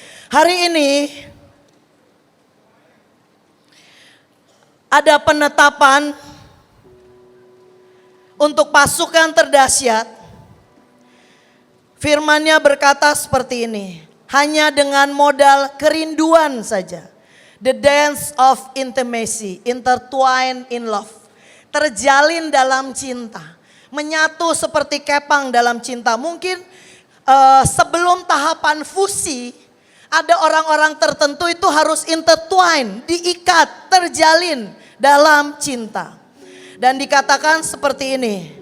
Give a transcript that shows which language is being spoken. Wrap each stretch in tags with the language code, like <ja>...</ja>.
<id>Hari ini ada penetapan untuk pasukan terdahsyat. Firman-Nya berkata seperti ini. Hanya dengan modal kerinduan saja.</id> <en>The dance of intimacy, intertwined in love.</en> <id>Terjalin dalam cinta. Menyatu seperti kepang dalam cinta. Mungkin sebelum tahapan fusi, ada orang-orang tertentu itu harus intertwine, diikat, terjalin dalam cinta. Dan dikatakan seperti ini.</id>